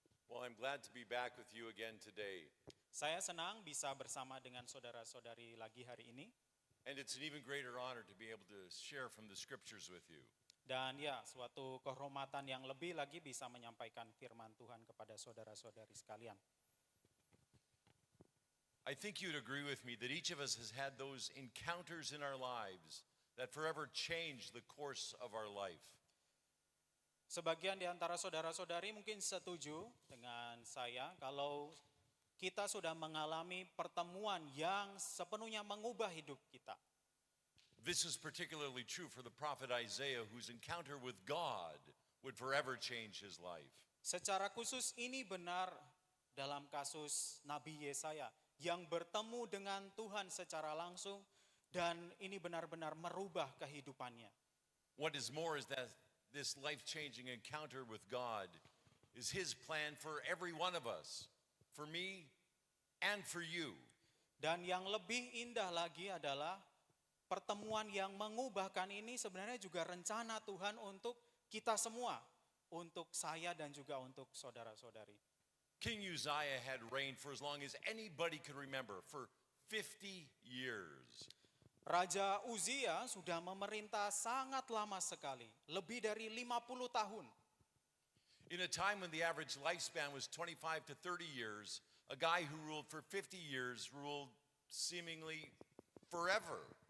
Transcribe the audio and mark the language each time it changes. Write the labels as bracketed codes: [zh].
[en] Well, I'm glad to be back with you again today. [id] Saya senang bisa bersama dengan saudara-saudari lagi hari ini. [en] And it's an even greater honor to be able to share from the scriptures with you. [id] Dan ya, suatu kehormatan yang lebih lagi bisa menyampaikan firman Tuhan kepada saudara-saudari sekalian. [en] I think you'd agree with me that each of us has had those encounters in our lives that forever change the course of our life. [id] Sebagian di antara saudara-saudari mungkin setuju dengan saya kalau kita sudah mengalami pertemuan yang sepenuhnya mengubah hidup kita. [en] This is particularly true for the prophet Isaiah, whose encounter with God would forever change his life. [id] Secara khusus ini benar dalam kasus Nabi Yesaya yang bertemu dengan Tuhan secara langsung, dan ini benar-benar merubah kehidupannya. [en] What is more is that this life-changing encounter with God is his plan for every one of us, for me and for you. [id] Dan yang lebih indah lagi adalah pertemuan yang mengubahkan ini sebenarnya juga rencana Tuhan untuk kita semua, untuk saya dan juga untuk saudara-saudari. [en] King Uzziah had reigned for as long as anybody could remember, for 50 years. [id] Raja Uzia sudah memerintah sangat lama sekali, lebih dari 50 tahun. [en] In a time when the average lifespan was 25 to 30 years, a guy who ruled for 50 years ruled seemingly forever.